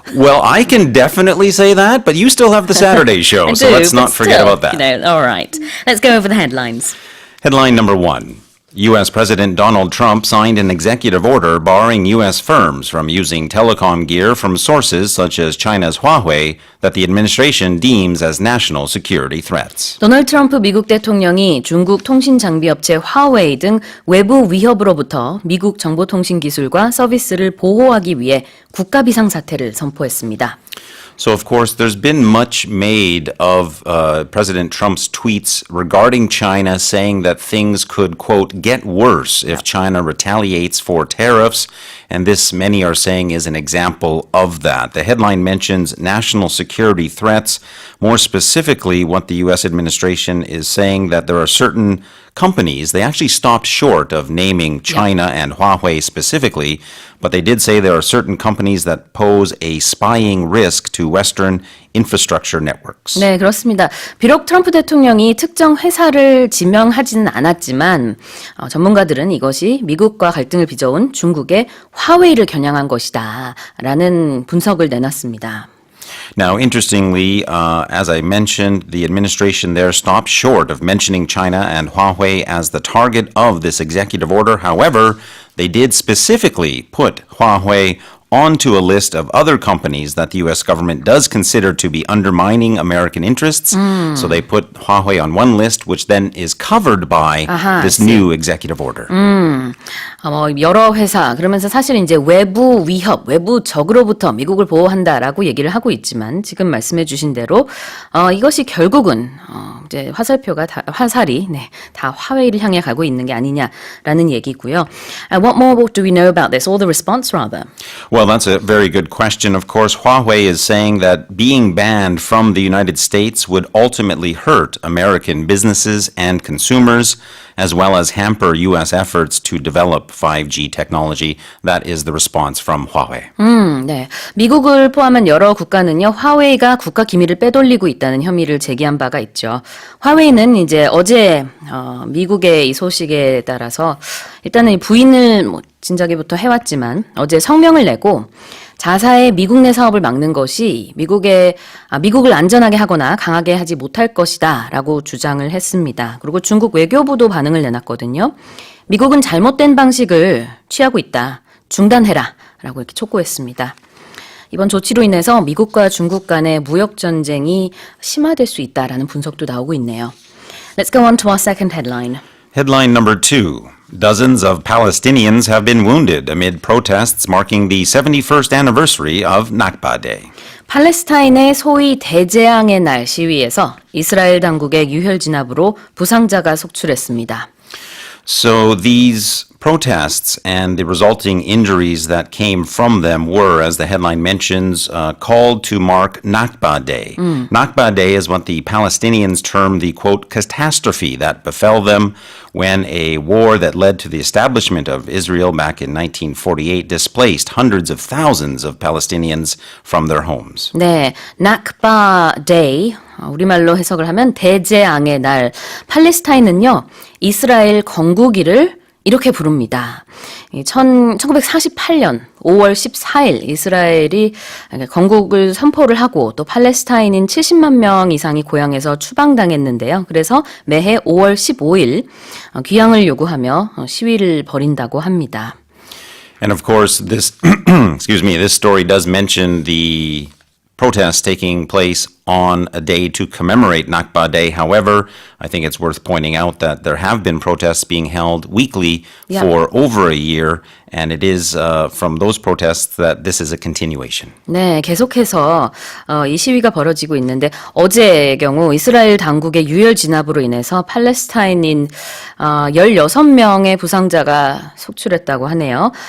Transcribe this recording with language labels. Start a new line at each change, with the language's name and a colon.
English: Well, I can definitely say that, but you still have the Saturday show, so let's not forget about that. All right. Let's go over the headlines. Headline number 1. U.S. President Donald Trump signed an executive order barring U.S. firms from using telecom gear from sources such as China's Huawei that the administration deems as national security threats.
Korean: 도널드 트럼프 미국 대통령이 중국 통신 장비 업체 화웨이 등 외부 위협으로부터 미국 정보통신 기술과 서비스를 보호하기 위해 국가비상사태를 선포했습니다.
English: So, of course, there's been much made of President Trump's tweets regarding China, saying that things could, quote, get worse if China retaliates for tariffs. And this, many are saying, is an example of that. The headline mentions national security threats. More specifically, what the U.S. administration is saying that there are certain companies, they actually stopped short of naming China and Huawei specifically, but they did say there are certain companies that pose a spying risk to Western infrastructure networks.
Korean: 네, 그렇습니다. 비록 트럼프 대통령이 특정 회사를 지명하지는 않았지만 전문가들은 이것이 미국과 갈등을 빚어온 중국의 화웨이를 겨냥한 것이다 라는 분석을 내놨습니다.
English: Now, interestingly, as I mentioned, the administration there stopped short of mentioning China and Huawei as the target of this executive order. However, they did specifically put Huawei onto a list of other companies that the U.S. government does consider to be undermining American interests. So they put Huawei on one list, which then is covered by this new executive order.
Korean: 여러 회사, 그러면서 사실 이제 외부 위협, 외부 적으로부터 미국을 보호한다라고 얘기를 하고 있지만 지금 말씀해 주신 대로 이것이 결국은 이제 화살이 다 화웨이를 향해 가고 있는 게 아니냐라는 얘기고요.
English: What more do we know about this, or the response rather? Well, that's a very good question. Of course, Huawei is saying that being banned from the United States would ultimately hurt American businesses and consumers, as well as hamper U.S. efforts to develop 5G technology. That is the response from Huawei.
Korean: 네. 미국을 포함한 여러 국가는요, 화웨이가 국가 기밀을 빼돌리고 있다는 혐의를 제기한 바가 있죠. 화웨이는 이제 어제 미국의 이 소식에 따라서 일단은 이 부인을 진작에부터 해왔지만 어제 성명을 내고 자사의 미국 내 사업을 막는 것이 미국을 안전하게 하거나 강하게 하지 못할 것이다 라고 주장을 했습니다. 그리고 중국 외교부도 반응을 내놨거든요. 미국은 잘못된 방식을 취하고 있다. 중단해라 라고 이렇게 촉구했습니다. 이번 조치로 인해서 미국과 중국 간의 무역 전쟁이 심화될 수 있다라는 분석도 나오고 있네요.
English: Let's go on to our second headline. Headline number 2. Dozens of Palestinians have been wounded amid protests marking the 71st anniversary of Nakba Day.
Korean: 팔레스타인의 소위 대재앙의 날 시위에서 이스라엘 당국의 유혈 진압으로 부상자가 속출했습니다.
English: So these protests and the resulting injuries that came from them were, as the headline mentions, called to mark Nakba Day. Nakba Day is what the Palestinians term the, quote, catastrophe that befell them when a war that led to the establishment of Israel back in 1948 displaced hundreds of thousands of Palestinians from their homes.
Korean: 네, Nakba Day, 우리말로 해석을 하면 대재앙의 날. 팔레스타인은요, 이스라엘 건국일을 이렇게 부릅니다. 1948년 5월 14일 이스라엘이 건국을 선포를 하고 또 팔레스타인인 70만 명 이상이 고향에서 추방당했는데요. 그래서 매해 5월 15일 귀향을 요구하며 시위를 벌인다고 합니다.
English: And of course, this this story does mention the protests taking place on a day to commemorate Nakba Day. However, I think it's worth pointing out that there have been protests being held weekly for over a year, and it is from those protests that this is a continuation.
Korean: 네, 계속해서 이 시위가 벌어지고 있는데 어제의 경우 이스라엘 당국의 유혈 진압으로 인해서 팔레스타인인 16명의 부상자가 속출했다고 하네요.